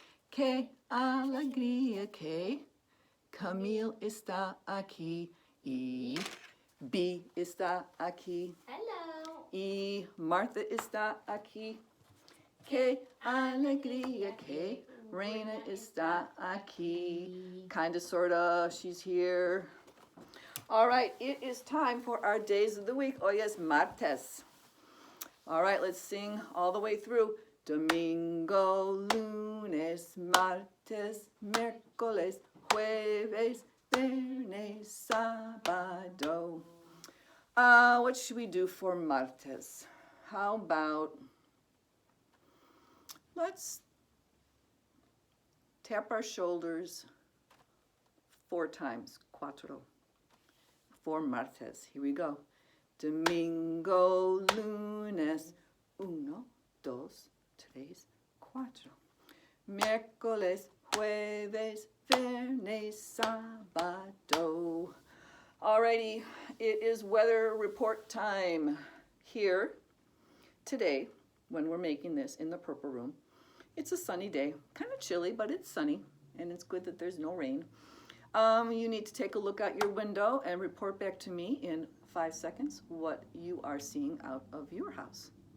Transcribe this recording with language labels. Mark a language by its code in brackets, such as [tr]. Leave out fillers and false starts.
[es] Qué alegría que Camille está aquí y B está aquí. [en] Hello. [es] Y Martha está aquí. Qué alegría que Reina está aquí. [en] Kinda, sorta, she's here. All right, it is time for our days of the week. [es] Hoy es martes. [en] All right, let's sing all the way through. [es] Domingo, lunes, martes, miércoles, jueves, viernes, sábado. [en] What should we do for martes? How about, let's tap our shoulders 4 times, cuatro, for martes. Here we go. [es] Domingo, lunes, uno, dos, tres, cuatro. Miércoles, jueves, viernes, sábado. [en] Alrighty, it is weather report time here today when we're making this in the purple room. It's a sunny day, kind of chilly, but it's sunny, and it's good that there's no rain. You need to take a look out your window and report back to me in 5 seconds what you are seeing out of your house.